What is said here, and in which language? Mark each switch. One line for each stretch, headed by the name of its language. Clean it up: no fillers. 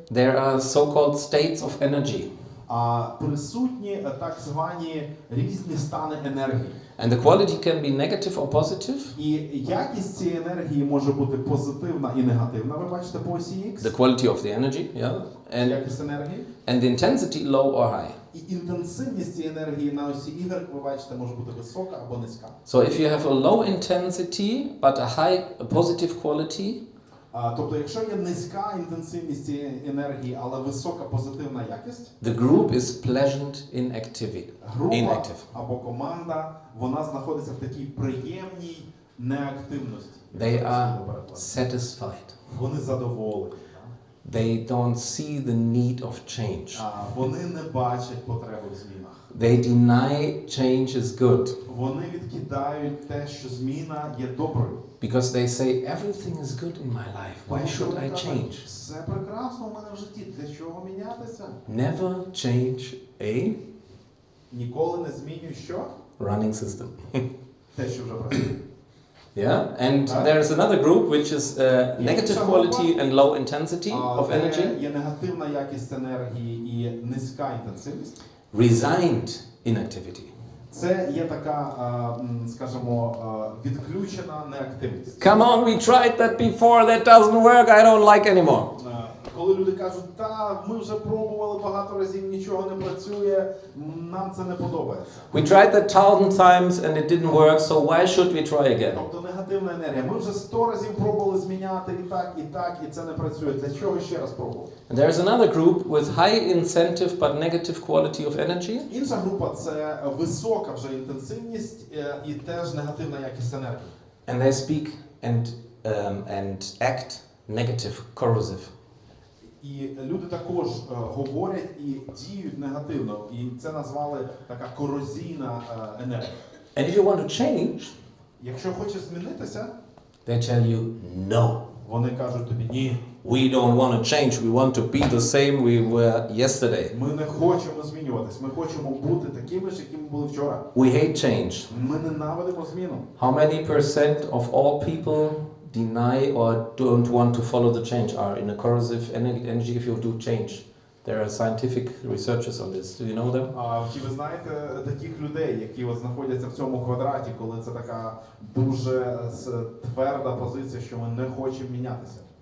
English: there are so-called states of energy.
Ukrainian: Присутні так звані різні стани енергії.
English: And the quality can be negative or positive.
Ukrainian: І якість цієї енергії може бути позитивна і негативна, ви бачите по осі X.
English: The quality of the energy, yeah.
Ukrainian: Якість енергії.
English: And the intensity low or high.
Ukrainian: І інтенсивність цієї енергії на осі Y, ви бачите, може бути висока або низька.
English: So if you have a low intensity but a high positive quality,
Ukrainian: тобто, якщо є низька інтенсивність цієї енергії, але висока позитивна якість,
English: the group is pleasant inactive.
Ukrainian: Група або команда, вона знаходиться в такій приємній неактивності.
English: They are satisfied.
Ukrainian: Вони задоволені.
English: They don't see the need of change.
Ukrainian: Вони не бачать потреби в змінах.
English: They deny change is good.
Ukrainian: Вони відкидають те, що зміна є доброю.
English: Because they say everything is good in my life. Why should I change?
Ukrainian: Все прекрасно у мене в житті. Для чого мінятися?
English: Never change a
Ukrainian: Ніколи не змінюй що?
English: running system.
Ukrainian: Те, що вже працює.
English: Yeah, and there is another group which is negative quality and low intensity of energy.
Ukrainian: Є негативна якість енергії і низька інтенсивність.
English: Resigned inactivity.
Ukrainian: Це є така, скажімо, відключена неактивність.
English: Come on, we tried that before, that doesn't work, I don't like anymore.
Ukrainian: Коли люди кажуть, та, ми вже пробували багато разів, нічого не працює, нам це не подобається.
English: We tried that 1,000 times and it didn't work, so why should we try again?
Ukrainian: Тобто негативна енергія. Ми вже 100 разів пробували зміняти і це не працює. Для чого ще раз пробувати?
English: And there is another group with high incentive but negative quality of energy.
Ukrainian: Інша група – це висока вже інтенсивність і теж негативна якість енергії.
English: And they speak and act negative, corrosive.
Ukrainian: І люди також говорять і діють негативно. І це назвали така корозійна енергія.
English: And if you want to change,
Ukrainian: якщо хочеш змінитися,
English: they tell you no.
Ukrainian: Вони кажуть тобі ні.
English: We don't want to change. We want to be the same we were yesterday.
Ukrainian: Ми не хочемо змінюватись. Ми хочемо бути такими ж, якими були вчора.
English: We hate change.
Ukrainian: Ми ненавидимо зміну.
English: How many % of all people deny or don't want to follow the change are in a corrosive energy if you do change? There are scientific researchers on this. Do you know them?
Ukrainian: Чи ви знаєте таких людей, які от знаходяться в цьому квадраті, коли це така дуже тверда позиція, що ми не хочемо мінятися?